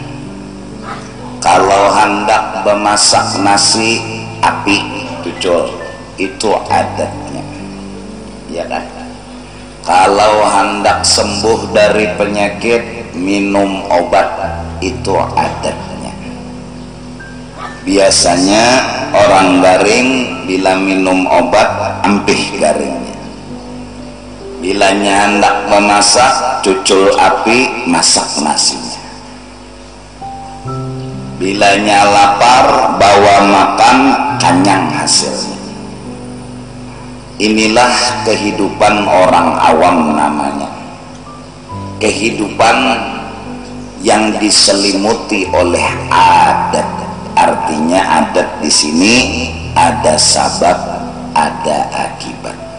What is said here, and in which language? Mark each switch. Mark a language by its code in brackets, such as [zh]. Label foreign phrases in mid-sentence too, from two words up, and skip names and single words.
[id] Kalau hendak memasak nasi api tucul, itu adatnya, ya kan? Kalau hendak sembuh dari penyakit minum obat, itu adatnya. [bjn] Biasanya orang garing bila minum obat ampih garingnya. Bilanya hendak memasak, cucul api, masak nasinya. Bilanya lapar, bawa makan, kenyang hasilnya. [id] Inilah kehidupan orang awam namanya. Kehidupan yang diselimuti oleh adat. Artinya adat di sini ada sabab, ada akibat.